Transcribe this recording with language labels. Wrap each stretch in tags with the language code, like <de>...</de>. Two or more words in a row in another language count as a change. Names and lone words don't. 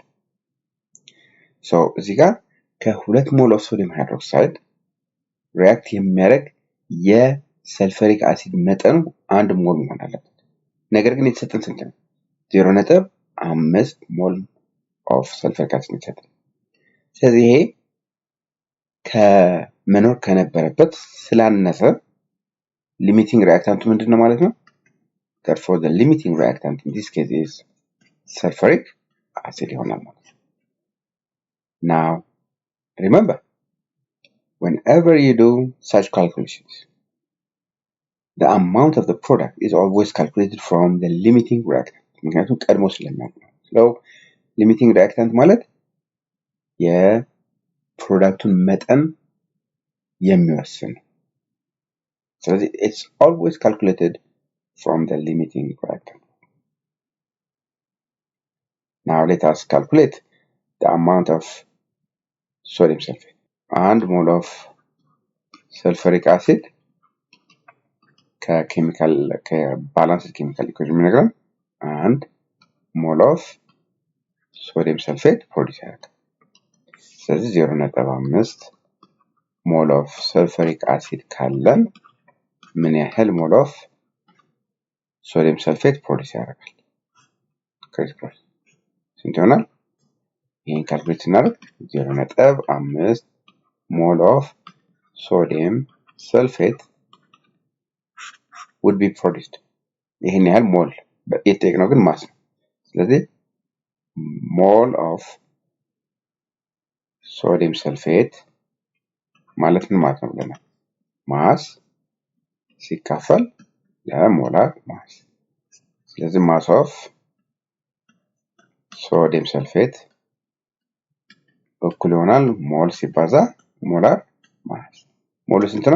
<am>ሶ እዚህ ጋር ከ2</am> <en>mole of sodium hydroxide</en> <am>ሪአክት የሚያደርግ የሰልፈሪክ አሲድ መጠኑ 1 ሞል መሆን አለበት። ነገር ግን የተሰጠን ስንት ነው? 0.5</am> <en>mole of sulfuric acid</en> <am>የተሰጠን። ስለዚህ ይሄ ከመኖር ከነበረበት ስላነሰ</am> <en>limiting reactant</en> <am>ምንድነው ማለት ነው?</am> <en>therefore the limiting reactant in this case is sulfuric acid</en> <am>ይሆናል ማለት</am> <en>ነው። now remember whenever you do such calculations the amount of the product is always calculated from the limiting reactant</en> <am>ምክንያቱም ቀድሞ ስለሚያውቅ ነው።</am> <en>so limiting reactant</en> <am>ማለት የፕሮዳክቱን መጠን የሚወስን ስለዚህ</am> <en>it's always calculated from the limiting reactant. Now let us calculate the amount of sodium sulfate. 1 mole of sulfuric acid balanced chemical equation</en> <am>የሚነግረን 1</am> <en>mole of sodium sulfate</en> <am>ፕሮዲውስ ያደርጋል። ስለዚህ 0.5</am> <en>mole of sulfuric acid</en> <am>ካለን ምን ያህል</am> <en>mole of sodium sulfate</en> <am>ፕሮዲውስ ያደርጋል? ክሪቲካል ስንት ይሆናል? ይሄን ካልኩሌት እናደርግ 0.5</am> <en>mole of sodium sulfate would be produced</en> <am>ይሄን ያህል ሞል የተጠየቅነው ግን ማስ ነው። ስለዚህ</am> <en>mole of sodium sulfate</en> <am>ማለት ምን ማለት ነው ብለናል? ማስ ሲካፈል</am> <en>molar mass።</en> <am>ስለዚህ</am> <en>mass of sodium sulfate</en> <am>እኩል ይሆናል ሞል ሲባዛ</am> <en>molar mass።</en> <am>ሞሉ ስንት ነው?</am>